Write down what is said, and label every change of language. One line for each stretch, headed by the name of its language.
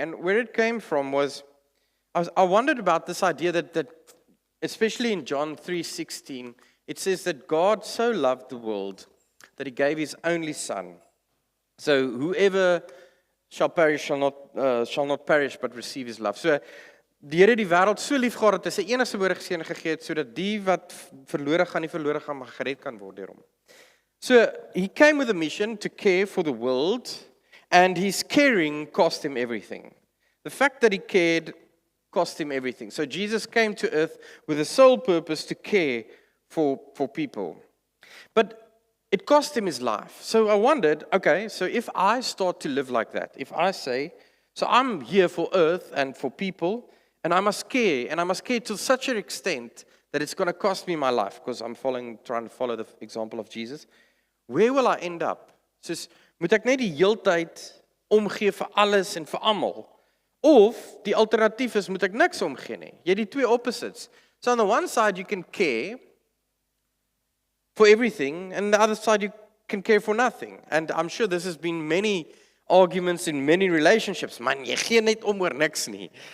English: And where it came from was, I wondered about this idea that especially in John 3:16, it says that God so loved the world that he gave his only son. So whoever shall not perish, but receive his love.
Afrikaans: So, die Here die wêreld so lief gehad dat hy sy enigste gebore seun gegee het, sodat die wat verlore gaan, nie verlore gaan, maar gered kan word deur hom.
English: So, he came with a mission to care for the world, and his caring cost him everything. The fact that he cared cost him everything. So, Jesus came to earth with a sole purpose to care for people. But it cost him his life. So I wondered, okay, so if I start to live like that, if I say, so I'm here for earth and for people, and I must care to such an extent that it's going to cost me my life, because I'm trying to follow the example of Jesus, where will I end up?
Afrikaans: Soos, moet ek net die heeltyd omgee vir alles en vir almal? Of die alternatief is, moet ek niks omgee nie? Jy het die twee opposites.
English: So on the one side, you can care for everything, and the other side you can care for nothing. And I'm sure this has been many arguments in many relationships.
Afrikaans: Man, jy gee net om oor niks nie.